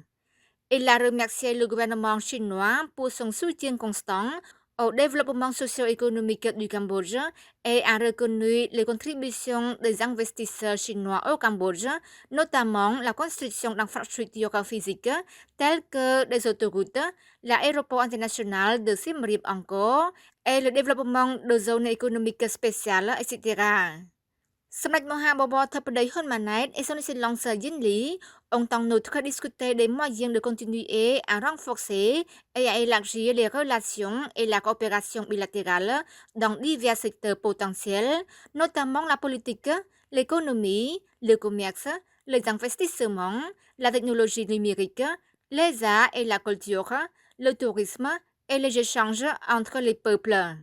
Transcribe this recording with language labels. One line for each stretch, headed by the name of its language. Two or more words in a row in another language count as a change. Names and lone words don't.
French: Il a remercié le gouvernement chinois pour son soutien constant au développement socio-économique du Cambodge et a reconnu les contributions des investisseurs chinois au Cambodge, notamment la construction d'infrastructures physiques telles que des autoroutes, l'aéroport international de Siem Reap encore et le développement de zones économiques spéciales, etc. សម្ដេចមហាបវរធិបតីហ៊ុនម៉ាណែត et son excellence Yin Li ont en outre discuté des moyens de continuer à renforcer et à élargir les relations et la coopération bilatérale dans divers secteurs potentiels, notamment la politique, l'économie, le commerce, les investissements, la technologie numérique, les arts et la culture, le tourisme et les échanges entre les peuples.